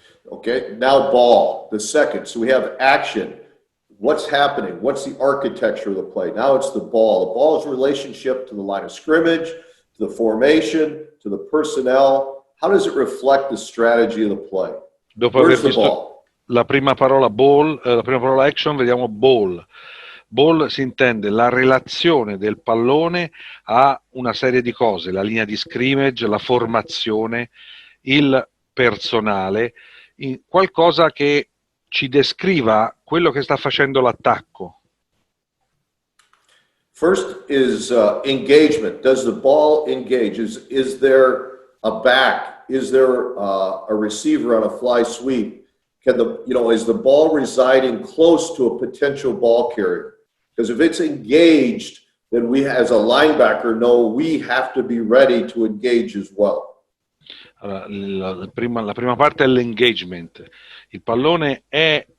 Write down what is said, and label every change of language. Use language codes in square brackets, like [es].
[en] Okay, now ball, the second. So we have action. What's happening? What's the architecture of the play? Now it's the ball. The ball's relationship to the line of scrimmage, to the formation, to the personnel. How does it reflect the strategy of the play? [it] Dopo aver visto la prima parola ball, la prima parola action, vediamo ball. Ball si intende la relazione del pallone a una serie di cose, la linea di scrimmage, la formazione, il personale, qualcosa che ci descriva quello che sta facendo l'attacco. [en] First is engagement. Does the ball engage? Is there a back? Is there a receiver on a fly sweep? Is the ball residing close to a potential ball carrier? Because if it's engaged, then we as a linebacker know we have to be ready to engage as well. [it] Allora, la prima parte è l'engagement. Il pallone è